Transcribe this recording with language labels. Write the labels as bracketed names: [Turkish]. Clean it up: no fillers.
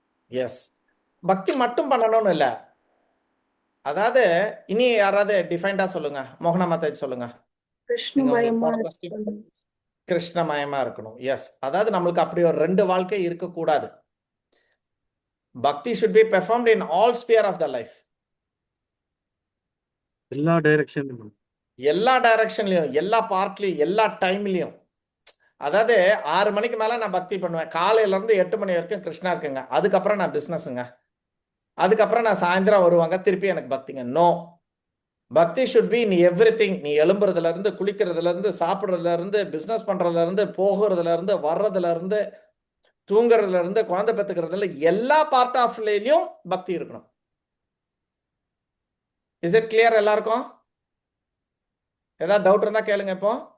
[Tamil] S, பக்தி மட்டும் பண்ணணும்னு இல்லை. அதாவது இனி யாராவது டிஃபைன்டா சொல்லுங்க. மோகனா மாதாஜி சொல்லுங்க. கிருஷ்ணமயமா கிருஷ்ணமயமா இருக்கணும். எஸ், அதாவது நம்மளுக்கு அப்படி ஒரு 2 வாழ்க்கை இருக்கக்கூடாது. [English] Bhakti should be performed in all sphere of the life. [Tamil] எல்லா டைரக்ஷன்லயும். எல்லா டைரக்ஷன்லயும், எல்லா பார்ட்லயும், எல்லா டைம்லயும். அதாவது 6 மணிக்கு மேல நான் பக்தி பண்ணுவேன். காலையில இருந்து 8 மணி வரைக்கும் கிருஷ்ணா இருக்குங்க. அதுக்கப்புறம் நான் பிசினஸ்ங்க. அதுக்கப்புறம் நான் சாயந்தரம் வருவாங்க, திருப்பி எனக்கு பக்திங்க. [English] No, bhakti should be in everything. [Tamil] நீ எழும்புறதுல இருந்து, குளிக்கிறதுல இருந்து, சாப்பிடுறதுல இருந்து, பிசினஸ் பண்றதுல இருந்து, போகிறதுல இருந்து, வர்றதுல இருந்து, தூங்குறதுல இருந்து, குழந்தை பெத்துக்கிறதுல, எல்லா பார்ட் ஆஃப்லயும் பக்தி இருக்கணும். [English] is it clear [Tamil] எல்லாருக்கும்? ஏதாவது டவுட் இருந்தா கேளுங்க இப்போ.